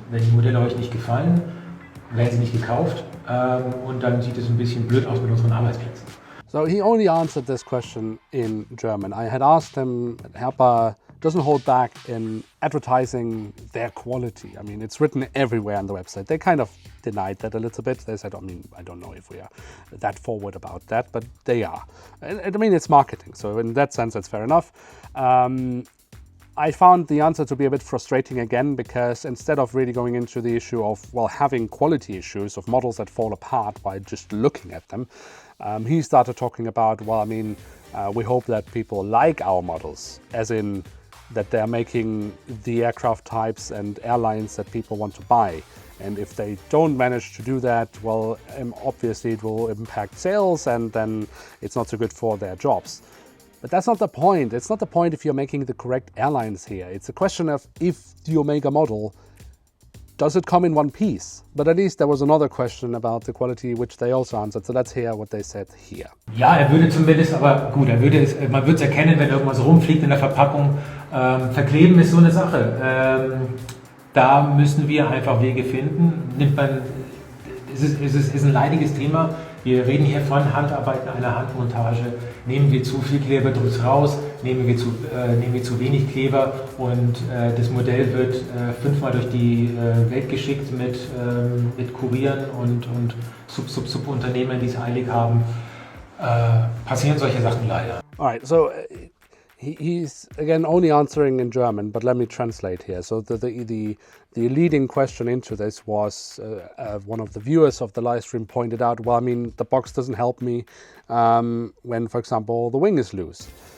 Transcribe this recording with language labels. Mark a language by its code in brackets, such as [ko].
[de] Wenn die Modelle euch nicht gefallen, werden sie nicht gekauft, und dann sieht es ein bisschen blöd aus mit unseren Arbeitsplätzen. [en] So he only answered this question in German. I had asked him, Herpa doesn't hold back in advertising their quality. I mean, it's written everywhere on the website. They kind of denied that a little bit. They said, I mean, I don't know if we are that forward about that, but they are. I mean, it's marketing. So in that sense, it's fair enough. I found the answer to be a bit frustrating again, because instead of really going into the issue of, well, having quality issues of models that fall apart by just looking at them, he started talking about, well, I mean, we hope that people like our models, as in that they're making the aircraft types and airlines that people want to buy. And if they don't manage to do that, well, obviously it will impact sales, and then it's not so good for their jobs. But that's not the point. It's not the point if you're making the correct airlines here. It's a question of, if you make a model, does it come in one piece? But at least there was another question about the quality, which they also answered. So let's hear what they said here. [de] Ja, würde zumindest, aber gut, man würde es erkennen, wenn irgendwas rumfliegt in der Verpackung. Verkleben ist so eine Sache. Da müssen wir einfach Wege finden. Es ist ein leidiges Thema. Wir reden hier von Handarbeiten, einer Handmontage. Nehmen wir zu viel Kleber, drückt es raus. Nehmen wir zu wenig Kleber, und das Modell wird 5-mal durch die Welt geschickt mit Kurieren und Subunternehmen, die es eilig haben. Passieren solche Sachen leider. [en] All right, so he's again only answering in German, but let me translate here. So the leading question into this was one of the viewers of the live stream pointed out, well, I mean, the box doesn't help me when, for example, the wing is loose.